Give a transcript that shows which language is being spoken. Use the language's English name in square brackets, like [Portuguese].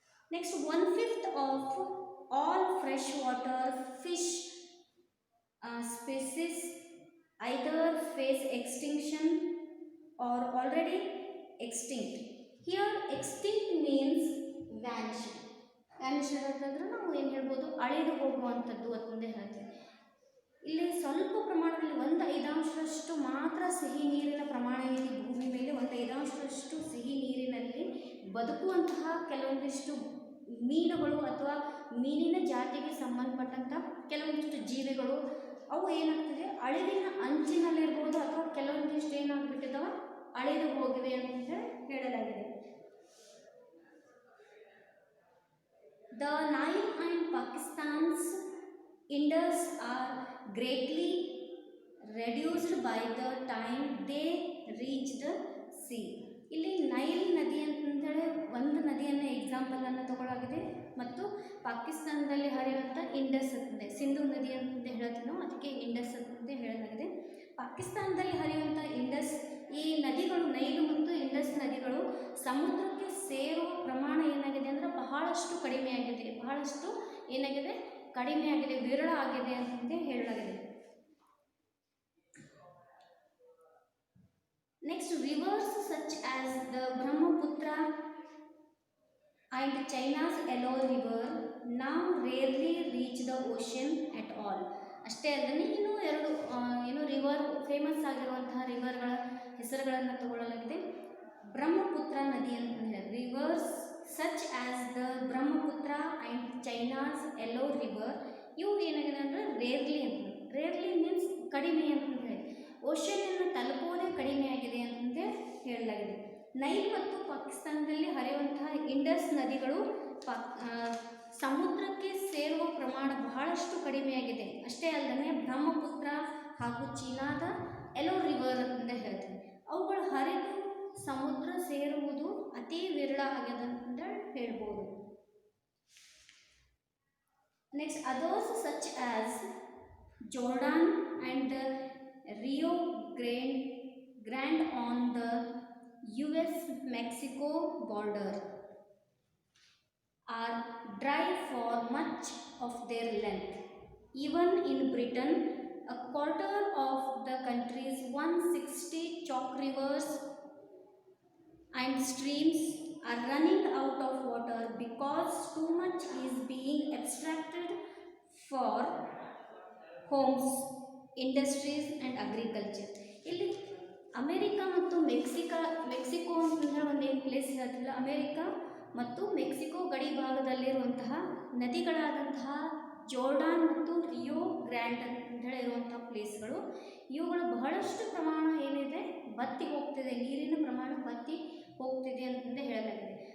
[English] Next, 1/5 of all fresh water fish species either face extinction or already extinct. Here extinct means vanished. [Kannada] Vanished ಅಂತಂದ್ರೆ ನಾವು ಏನು ಹೇಳ್ಬೋದು, ಅಳಿದು ಹೋಗುವಂಥದ್ದು ಅಂತಂದೇ ಹೇಳ್ತೀವಿ. ಇಲ್ಲಿ ಸ್ವಲ್ಪ ಪ್ರಮಾಣದಲ್ಲಿ 1/5 ಮಾತ್ರ ಸಿಹಿ ನೀರಿನ ಪ್ರಮಾಣ ಇದೆ ಭೂಮಿ ಮೇಲೆ. 1/5 ಸಿಹಿ ನೀರಿನಲ್ಲಿ ಬದುಕುವಂತಹ ಕೆಲವೊಂದಿಷ್ಟು ಮೀನುಗಳು ಅಥವಾ ಮೀನಿನ ಜಾತಿಗೆ ಸಂಬಂಧಪಟ್ಟಂಥ ಕೆಲವೊಂದಿಷ್ಟು ಜೀವಿಗಳು ಅವು ಏನಾಗ್ತದೆ, ಅಳಿವಿನ ಅಂಚಿನಲ್ಲಿರ್ಬೋದು ಅಥವಾ ಕೆಲವೊಂದಿಷ್ಟು ಏನಾಗ್ಬಿಟ್ಟಿದ್ದಾವೆ, ಅಳಿದು ಹೋಗಿವೆ ಅಂತ ಹೇಳಲಾಗಿದೆ. [English] The Nile and Pakistan's Indus are greatly reduced by the time they reach the sea. [Kannada] ಇಲ್ಲಿ ನೈಲ್ ನದಿ ಅಂತಂದೇಳಿ ಒಂದು ನದಿಯನ್ನು ಎಕ್ಸಾಂಪಲನ್ನು ತಗೊಳ್ಳಾಗಿದೆ, ಮತ್ತು ಪಾಕಿಸ್ತಾನದಲ್ಲಿ ಹರಿಯುವಂಥ ಇಂಡಸ್ ಅಂತಂದೆ, ಸಿಂಧು ನದಿ ಅಂತಂದು ಹೇಳ್ತೀವಿ ನಾವು, ಅದಕ್ಕೆ ಇಂಡಸ್ ಅಂತಂದು ಹೇಳಲಾಗಿದೆ. ಪಾಕಿಸ್ತಾನದಲ್ಲಿ ಹರಿಯುವಂಥ ಇಂಡಸ್, ಈ ನದಿಗಳು ನೈಲು ಮತ್ತು ಇಂಡಸ್ ನದಿಗಳು ಸಮುದ್ರಕ್ಕೆ ಸೇರುವ ಪ್ರಮಾಣ ಏನಾಗಿದೆ ಅಂದರೆ ಬಹಳಷ್ಟು ಕಡಿಮೆಯಾಗಿದೆ, ಬಹಳಷ್ಟು ಏನಾಗಿದೆ, ಕಡಿಮೆಯಾಗಿದೆ, ವಿರಳ ಆಗಿದೆ ಅಂತಂದು ಹೇಳಲಾಗಿದೆ. [English] Next, rivers such as the Brahmaputra and China's Yellow River now rarely reach the ocean at all. [Kannada] ಅಷ್ಟೇ ಅಲ್ಲದೆ ಇನ್ನೂ 2 ರಿವರ್ ಫೇಮಸ್ ಆಗಿರುವಂತಹ ರಿವರ್ಗಳ ಹೆಸರುಗಳನ್ನು ತಗೊಳ್ಳಲಾಗಿದೆ. ಬ್ರಹ್ಮಪುತ್ರ ನದಿ ಅಂತಂದರೆ [English] rivers such as the Brahmaputra and China's yellow river, [Kannada] ಇವು ಏನಾಗಿದೆ ಅಂದರೆ ರೇರ್ಲಿ ಅಂತ, ರೇರ್ಲಿ ಮೀನ್ಸ್ ಕಡಿಮೆ ಅಂತ ಹೇಳಿ, ಓಷನನ್ನು ತಲುಪುವುದೇ ಕಡಿಮೆಯಾಗಿದೆ ಅಂತಂದೇ ಹೇಳಲಾಗಿದೆ. ನೈಲ್ ಮತ್ತು ಪಾಕಿಸ್ತಾನದಲ್ಲಿ ಹರಿಯುವಂತಹ ಇಂಡಸ್ ನದಿಗಳು ಸಮುದ್ರಕ್ಕೆ ಸೇರುವ ಪ್ರಮಾಣ ಬಹಳಷ್ಟು ಕಡಿಮೆಯಾಗಿದೆ. ಅಷ್ಟೇ ಅಲ್ಲದೆ ಬ್ರಹ್ಮಪುತ್ರ ಹಾಗೂ ಚೀನಾದ ಯೆಲ್ಲೋ ರಿವರ್ ಅಂತ ಹೇಳ್ತೀವಿ, ಅವುಗಳು ಹರಿದು ಸಮುದ್ರ ಸೇರುವುದು ಅತಿ ವಿರಳ ಆಗ್ಯದ ಅಂತ ಹೇಳ್ಬೋದು. [English] Next, others such as Jordan and Rio Grande on the US Mexico border are dry for much of their length. Even in Britain, a quarter of the country's 160 chalk rivers and streams are running out of water because too much is being extracted for homes, industries and agriculture. [Kannada] ಇಲ್ಲಿ America ಮತ್ತು Mexico ಅಂತಂದರೆ ಒಂದೇನು place ಹೇಳ್ತಿಲ್ಲ, America ಮತ್ತು Mexico ಗಡಿ ಭಾಗದಲ್ಲಿರುವಂತಹ ನದಿಗಳಾದಂತಹ Jordan ಮತ್ತು ರಿಯೋ grand ಅಂತ ಹೇಳಿ ಇರುವಂತಹ ಪ್ಲೇಸ್ಗಳು, ಇವುಗಳು ಬಹಳಷ್ಟು ಪ್ರಮಾಣ ಏನಿದೆ ಬತ್ತಿ ಹೋಗ್ತಿದೆ, ನೀರಿನ ಪ್ರಮಾಣ ಬತ್ತಿ ಹೋಗ್ತಿದೆ ಅಂತಂದೇ ಹೇಳಲಾಗಿದೆ.